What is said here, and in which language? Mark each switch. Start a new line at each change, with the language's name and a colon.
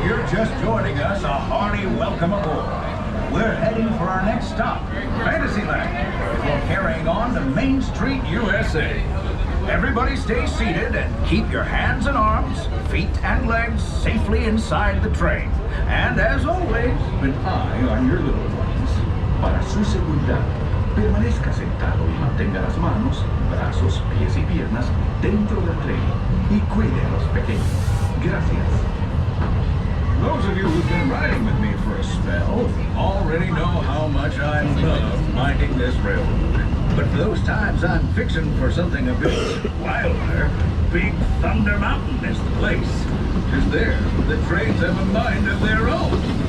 English: just joining us, a hearty welcome aboard. We're heading for our next stop, Fantasyland, before carrying on to Main Street, USA. Everybody stay seated and keep your hands and arms, feet and legs safely inside the train. And as always, keep an eye on your little ones.
Spanish: Para su seguridad, permanezca sentado y mantenga las manos, brazos, pies y piernas dentro del tren y cuide a los pequeños. Gracias.
English: Those of you who've been riding with me for a spell already know how much I love minding this railroad. But for those times I'm fixing for something a bit wilder, Big Thunder Mountain is the place. 'Cause there, the trains have a mind of their own.